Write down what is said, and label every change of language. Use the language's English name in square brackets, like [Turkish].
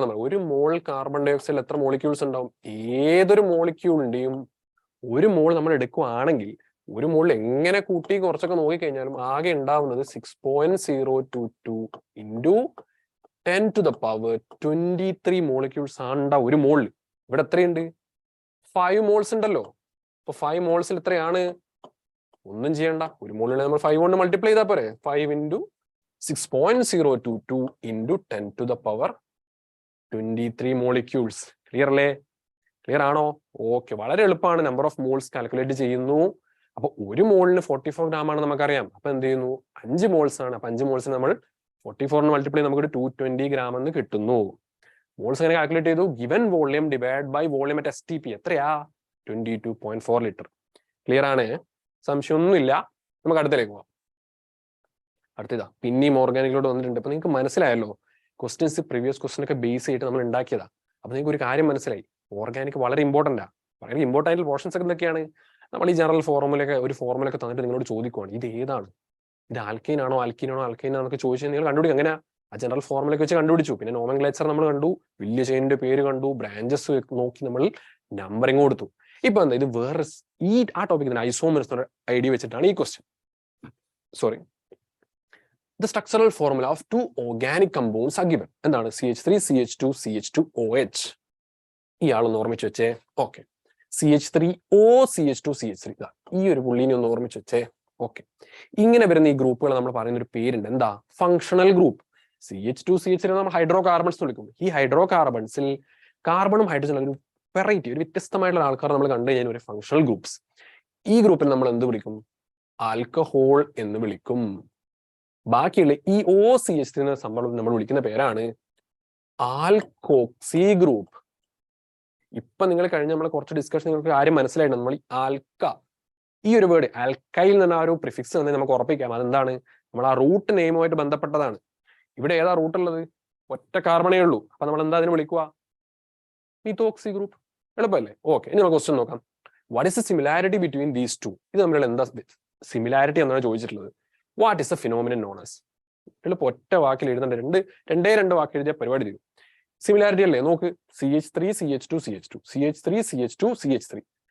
[Malayalam] നമ്മൾ 1 മോൾ കാർബൺ ഡയോക്സൈഡിൽ എത്ര മോളിക്യൂൾസ് ഉണ്ടാവും? ഏതൊരു മോളിക്യൂളിന്റെയും 1 മോൾ നമ്മൾ എടുക്കുകയാണെങ്കിൽ 1 മോളിൽ എങ്ങനെ കൂട്ടി കുറച്ചൊക്കെ നോക്കിക്കഴിഞ്ഞാലും ആകെ ഉണ്ടാവുന്നത് 6.022 into 10 to the power 23 molecules ആണ് ഉണ്ടാവും 1 മോളിൽ. ഇവിടെ എത്രയുണ്ട്? 5 മോൾസ് ഉണ്ടല്ലോ. അപ്പൊ 5 മോൾസിൽ എത്രയാണ്? ഒന്നും ചെയ്യണ്ട, 1 മോളിൽ നമ്മൾ 5 കൊണ്ട് മൾട്ടിപ്ലൈ ചെയ്താൽ പോരെ. [English] 5 into 6.022 into 10 to the power 23 molecules. [Malayalam] Clear അല്ലേ? ക്ലിയർ ആണോ? ഓക്കെ. വളരെ എളുപ്പമാണ്. നമ്പർ ഓഫ് മോൾസ് കാൽക്കുലേറ്റ് ചെയ്യുന്നു. അപ്പൊ 1 മോളിന് 44 gram ആണ് നമുക്കറിയാം. അപ്പൊ എന്ത് ചെയ്യുന്നു? 5 മോൾസ് ആണ്. അപ്പൊ 5 മോൾസ് നമ്മൾ 44 മൾട്ടിപ്ലൈ നമുക്ക് 220 gram എന്ന് കിട്ടുന്നു. മോൾസ് എങ്ങനെ കാൽക്കുലേറ്റ് ചെയ്തു? [English] given volume divide by volume at STP [Malayalam] എത്രയാ? 22.4 ലിറ്റർ. ക്ലിയർ ആണ്? സംശയമൊന്നുമില്ല. നമുക്ക് അടുത്തേക്ക് പോവാം. അടുത്തതാ പിന്നെയും ഓർഗാനിക്കിലോട്ട് വന്നിട്ടുണ്ട്. അപ്പൊ നിങ്ങൾക്ക് മനസ്സിലായല്ലോ, ക്വസ്റ്റ്യൻസ് പ്രീവിയസ് ക്വസ്റ്റ്യൻ ഒക്കെ ബേസ് ചെയ്തിട്ട് നമ്മൾ ഉണ്ടാക്കിയതാ. അപ്പൊ നിങ്ങൾക്ക് ഒരു കാര്യം മനസ്സിലായി, ഓർഗാനിക് വളരെ ഇമ്പോർട്ടന്റ് ആ. വളരെ ഇമ്പോർട്ടൻ്റ് ആയിട്ടുള്ള പോർഷൻസ് ഒക്കെ എന്തൊക്കെയാണ്? നമ്മൾ ഈ ജനറൽ ഫോർമുലയൊക്കെ തന്നിട്ട് നിങ്ങളോട് ചോദിക്കുവാണ്, ഇത് ഏതാണ്, ഇത് ആൽക്കൈൻ ആണോ ആൽക്കീൻ ആണോ ആൽക്കൈൻ ആണോ ചോദിച്ചാൽ നിങ്ങൾ കണ്ടുപിടിക്കും. അങ്ങനെ ആ ജനറൽ ഫോർമുലയൊക്കെ വെച്ച് കണ്ടുപിടിച്ചു. പിന്നെ നോമൻക്ലേച്ചർ നമ്മൾ കണ്ടു, വലിയ ചെയിനിന്റെ പേര് കണ്ടു, ബ്രാഞ്ചസ് നോക്കി നമ്മൾ നമ്പറിങ് കൊടുത്തു. ഇപ്പൊ എന്താ, ഇത് വേറെ ആ ടോപ്പിക് ഐസോമേഴ്സ് ഐഡിയ വെച്ചിട്ടാണ് ഈ question. [English] Sorry, the structural formula of 2 organic compounds are given. [Malayalam] എന്താണ്? CH3 CH2 CH2OH. ഇയാളൊന്ന് ഓർമ്മിച്ച് വെച്ചേ. [English] Okay, CH3O CH2 CH3. [Malayalam] ഈ ഒരു പുള്ളിനെ ഒന്ന് ഓർമ്മിച്ച് വെച്ചേ. ഓക്കെ, ഇങ്ങനെ വരുന്ന ഈ ഗ്രൂപ്പുകൾ നമ്മൾ പറയുന്ന ഒരു പേരുണ്ട്. എന്താ? Functional group. CH2 CH3 നമ്മൾ ഹൈഡ്രോ കാർബൺസ് വിളിക്കും. ഈ ഹൈഡ്രോ കാർബൺസിൽ കാർബണും ഹൈഡ്രജനും ഒരു വെറൈറ്റി, ഒരു വ്യത്യസ്തമായിട്ടുള്ള ആൾക്കാർ നമ്മൾ കണ്ടു കഴിഞ്ഞാൽ ഒരു ഫങ്ഷണൽ ഗ്രൂപ്പ്സ്. ഈ ഗ്രൂപ്പിൽ നമ്മൾ എന്ത് വിളിക്കും? ആൽക്കഹോൾ എന്ന് വിളിക്കും. ബാക്കിയുള്ള ഈ OCH3 എന്ന സംഭവം നമ്മൾ വിളിക്കുന്ന പേരാണ് ആൽക്കോക്സി ഗ്രൂപ്പ്. ഇപ്പൊ നിങ്ങൾ കഴിഞ്ഞ നമ്മളെ കുറച്ച് ഡിസ്കഷൻ നിങ്ങൾക്ക് കാര്യം മനസ്സിലായിട്ടുണ്ട്. നമ്മൾ ഈ ആൽക്ക, ഈ ഒരു വേർഡ് ആൽക്കൈൽ നിന്ന് ആ ഒരു പ്രിഫിക്സ് തന്നെ നമുക്ക് ഉറപ്പിക്കാം. അതെന്താണ്? നമ്മൾ ആ റൂട്ട് നെയിമുമായിട്ട് ബന്ധപ്പെട്ടതാണ്. ഇവിടെ ഏതാ റൂട്ട് ഉള്ളത്? ഒറ്റ കാർബണേ ഉള്ളൂ. അപ്പൊ നമ്മൾ എന്താ അതിന് വിളിക്കുക? മീത്തോക്സി ഗ്രൂപ്പ്. എളുപ്പമല്ലേ? ഓക്കെ, ഇനി നമുക്ക് ക്വസ്റ്റ്യൻ നോക്കാം. [English] What is the similarity between these two? [Malayalam] ഇത് തമ്മിലുള്ള എന്താ സിമിലാരിറ്റി എന്നാണ് ചോദിച്ചിട്ടുള്ളത്. [English] What is the phenomenon known as? [Malayalam] എളുപ്പം ഒറ്റ വാക്കിൽ എഴുതേണ്ട, രണ്ട് വാക്ക് എഴുതിയ പരിപാടി തീരും. സിമിലാരിറ്റി അല്ലേ? [English] നോക്ക്, CH3 CH2 CH2 CH3 CH2 CH3.